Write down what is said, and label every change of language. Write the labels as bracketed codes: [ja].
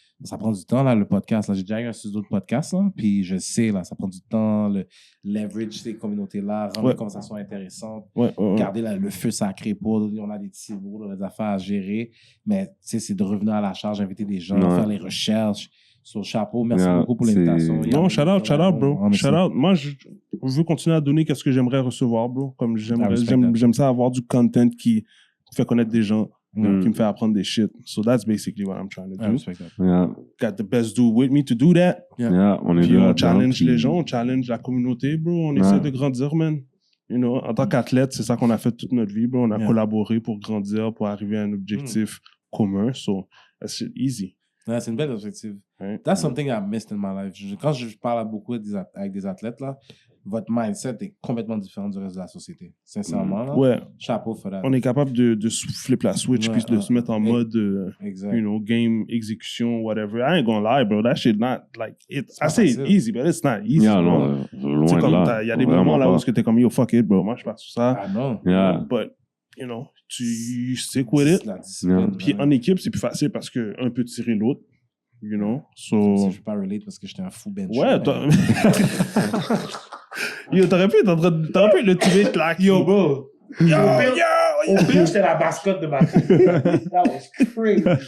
[fr] Ça prend du temps, là, le podcast. Là. J'ai déjà eu un studio de podcast, là, puis je sais, là, ça prend du temps, le leverage ces communautés-là, rendre les conversations intéressantes, garder le feu sacré pour, on a des petits bouts, des affaires à gérer, mais tu sais, c'est de revenir à la charge, inviter des gens, faire les recherches. Sur le chapeau, merci beaucoup pour l'invitation. [en] Non, shout out, bro. Shout out. [fr] Moi, je veux continuer à donner ce que j'aimerais recevoir, bro. Comme j'aime ça avoir du content qui fait connaître des gens. Qui me fait apprendre des shit. [en] So that's basically what I'm trying to do. Got the best dude with me to do that. [fr] On est puis on challenge les gens, on challenge la communauté, bro. On essaie de grandir, man. [en] You know, [fr] en tant qu'athlète, c'est ça qu'on a fait toute notre vie, bro. On a collaboré pour grandir, pour arriver à un objectif commun. [en] So that's easy. [fr] Ouais, c'est une belle perspective. [en] That's something I missed in my life. [fr] Quand je parle beaucoup avec des athlètes, là, votre mindset est complètement différent du reste de la société. Sincèrement, là. Chapeau [en] for that. [fr] On est capable de flip la switch puis de se mettre en mode, [en] you know, [fr] game, exécution, whatever. [en] I ain't gonna lie, bro. That shit not, like, I say it's easy, but it's not easy. [fr] Loin de là. Il y a des moments là où t'es comme, [en] yo, fuck it, bro. [fr] Moi, je passe sur ça. Ah non. [en] But, you know, tu stick with it. [fr] Puis en équipe, c'est plus facile parce qu'un peut tirer l'autre. [en] You know, so... [fr] Je vais pas relate parce que j'étais un fou bench. Ouais, yo, t'aurais pu le tuer, claque. Yo, bro. Au pire, j'étais la mascotte de ma team. [en] That was crazy.